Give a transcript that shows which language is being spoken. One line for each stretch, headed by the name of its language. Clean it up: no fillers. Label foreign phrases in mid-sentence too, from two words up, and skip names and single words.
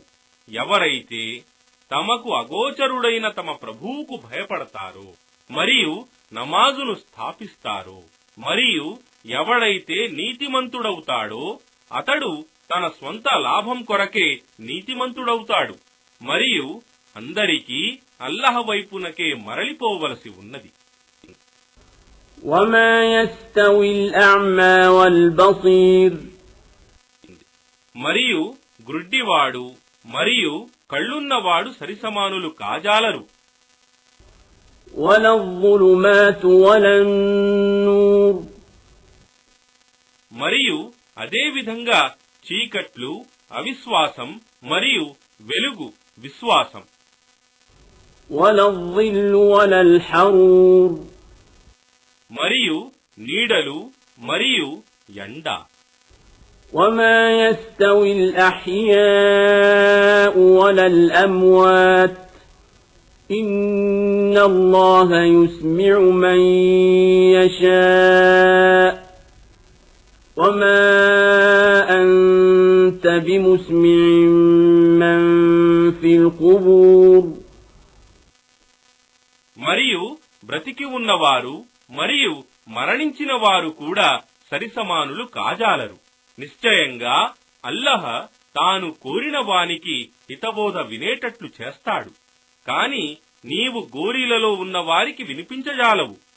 Telugu: ఎవరైతే తమకు అగోచరుడైన తమ ప్రభువుకు భయపడతారో మరియు నమాజును స్థాపిస్తారో, మరియు ఎవడైతే నీతిమంతుడవుతాడో అతడు తన స్వంత లాభం కొరకే నీతిమంతుడవుతాడు. మరియు అందరికీ అల్లహ వైపునకే మరలిపోవలసి ఉన్నది.
Arabic: وما يستوي الأعمى والبصير.
Telugu: మరియు గ్రుడ్డివాడు మరియు కళ్ళున్నవాడు సరిసమానులు కాజాలరు.
Arabic: ولا الظلمات ولا النور.
Telugu: మరియు అదే విధంగా చీకట్లు అవిశ్వాసం మరియు వెలుగు విశ్వాసం.
Arabic: ولا الظل ولا الحرور.
Telugu: మరియు నీడలు మరియు ఎండ.
Arabic: وما يستوي الأحياء ولا الأموات إن الله يسمع من يشاء وما أنت بمسمع من في القبور.
Telugu: మరియు బ్రతికి ఉన్నవారు మరియు మరణించిన వారు కూడా సరిసమానులు కాజాలరు. నిశ్చయంగా అల్లహ తాను కోరిన వానికి హితబోధ వినేటట్లు చేస్తాడు, కాని నీవు గోరీలలో ఉన్న వారికి వినిపించజాలవు.